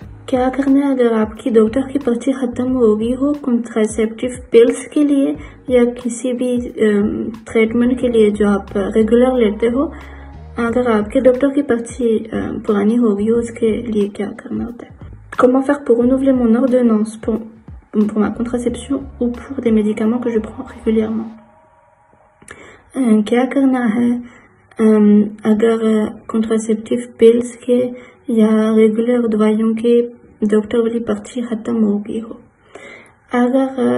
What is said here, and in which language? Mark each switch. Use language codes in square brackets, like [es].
[hi] क्या करना है अगर आपकी डॉक्टर की पर्ची खत्म हो गई हो कॉन्ट्रासेप्टिव पिल्स के लिए या किसी भी ट्रीटमेंट के लिए जो आप रेगुलर लेते हो, अगर आपके डॉक्टर की पर्ची पुरानी हो गई हो, उसके लिए क्या करना होता है? [fr] Comment faire pour renouveler mon ordonnance pour ma contraception ou pour des médicaments que je prends régulièrement? [hi] क्या करना है अगर कॉन्ट्रासेप्टिव पिल्स के या रेगुलर दवाइयों के डॉक्टर वाली पर्ची खत्म हो गई हो। अगर